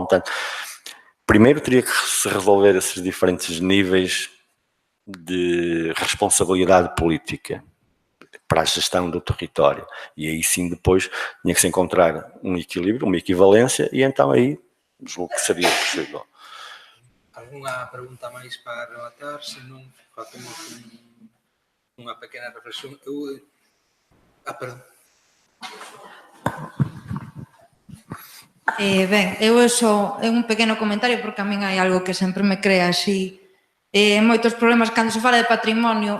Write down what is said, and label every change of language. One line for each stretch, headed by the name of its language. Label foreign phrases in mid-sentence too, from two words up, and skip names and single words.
Portuguese: Portanto, primeiro teria que se resolver esses diferentes níveis de responsabilidade política para a gestão do território. E aí sim depois tinha que se encontrar um equilíbrio, uma equivalência, e então aí julgo que seria possível.
Galician: Alguna pregunta máis para rematar? Se non, facemos unha pequena reflexión. Perdón. Ben, eu só un pequeno comentario porque a min hai algo que sempre me crea así moitos problemas cando se fala de patrimonio.